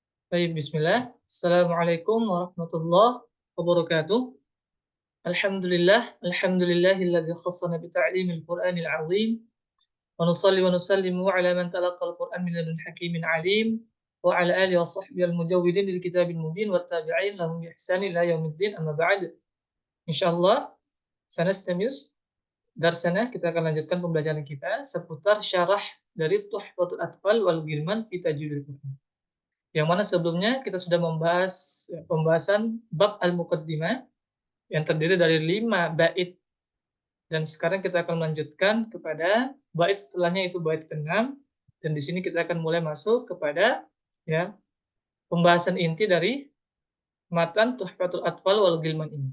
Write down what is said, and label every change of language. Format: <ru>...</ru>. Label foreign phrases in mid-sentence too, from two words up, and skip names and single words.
<id>Baik, bismillah.</id> <ar>السلام عليكم ورحمة الله وبركاته. الحمد لله الذي خصنا بتعليم القرآن العظيم. ونصلي ونسلم على من تلقى القرآن من لدن حكيم عليم وعلى آله وصحبه المجودين للكتاب المبين والتابعين لهم بإحسان إلى يوم الدين أما بعد. إن شاء الله سنستمر درسنا,</ar> <id>kita akan lanjutkan pembelajaran kita seputar syarah dari Tuhfatul Atfal wal Ghilman fi Tajwidil Qur'an. Yang mana sebelumnya kita sudah membahas pembahasan bab al-muqaddimah yang terdiri dari 5 bait, dan sekarang kita akan melanjutkan kepada bait setelahnya, itu bait ke-6, dan di sini kita akan mulai masuk kepada ya pembahasan inti dari matan Tuhfatul Atfal wal Ghilman ini.</id>